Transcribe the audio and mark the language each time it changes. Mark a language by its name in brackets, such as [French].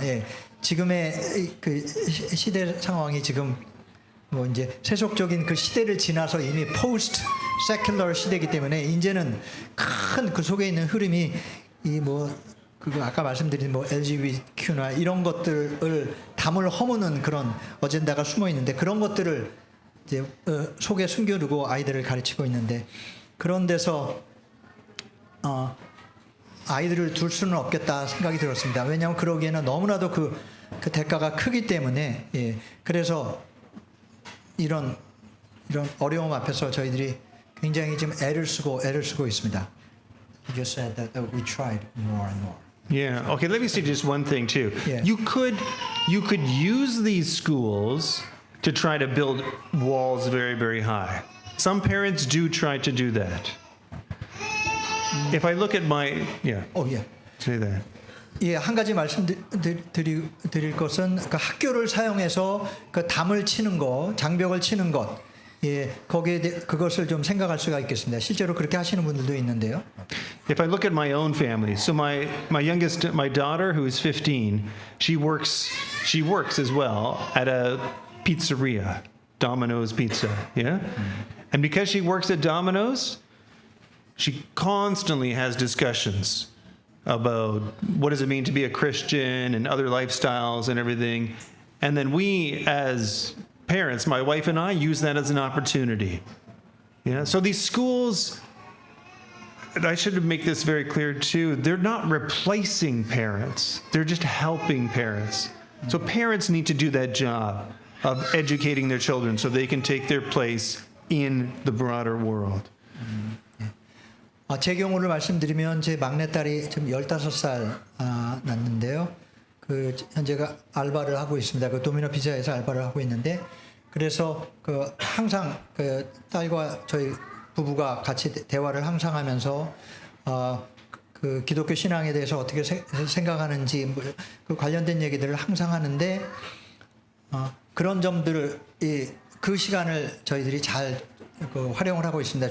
[Korean] 예, 지금의 그 시대 상황이 지금 뭐 이제 세속적인 그 시대를 지나서 이미 포스트 세큘러 시대이기 때문에 이제는 큰 그 속에 있는 흐름이 이 뭐 그거 아까 말씀드린 뭐 LGBTQ나 이런 것들을 담을 허무는 그런 어젠다가 숨어 있는데 그런 것들을 이제 속에 숨겨두고 아이들을 가르치고 있는데 그런 데서 아이들을 둘 수는 없겠다 생각이 들었습니다. 왜냐하면 그러기에는 너무나도 그 대가가 크기 때문에 예, 그래서 이런 어려움 앞에서 저희들이 굉장히 지금 애를 쓰고 있습니다. [English] You just said that we tried more and more. Yeah. Okay. Let me say just one thing too. Yeah. You could use these schools to try to build walls very, very high. Some parents do try to do that. If I look at my [Korean] 예. [English] say that. [Korean] 예, 한 가지 말씀드릴 것은 그 학교를 사용해서 그 담을 치는 것, 장벽을 치는 것, 예, 거기에 그것을 좀 생각할 수가 있겠습니다. 실제로 그렇게 하시는 분들도 있는데요. [English] If I look at my own family, so my daughter who is 15, she works as well at a pizzeria, Domino's Pizza, yeah? And because she works at Domino's, she constantly has discussions about what does it mean to be a Christian and other lifestyles and everything. And then we as parents, my wife and I, use that as an opportunity. Yeah. So these schools, I should make this very clear too, they're not replacing parents. They're just helping parents. So parents need to do that job of educating their children so they can take their place in the broader world. [Korean] 제 경우를 말씀드리면 제 막내딸이 지금 15살 났는데요. 그 현재가 알바를 하고 있습니다. 그 도미노 피자에서 알바를 하고 있는데 그래서 그 항상 그 딸과 저희 부부가 같이 대화를 항상 하면서 그 기독교 신앙에 대해서 어떻게 생각하는지 뭐 그 관련된 얘기들을 항상 하는데 그런 점들을 그 시간을 저희들이 잘 그 활용을 하고 있습니다.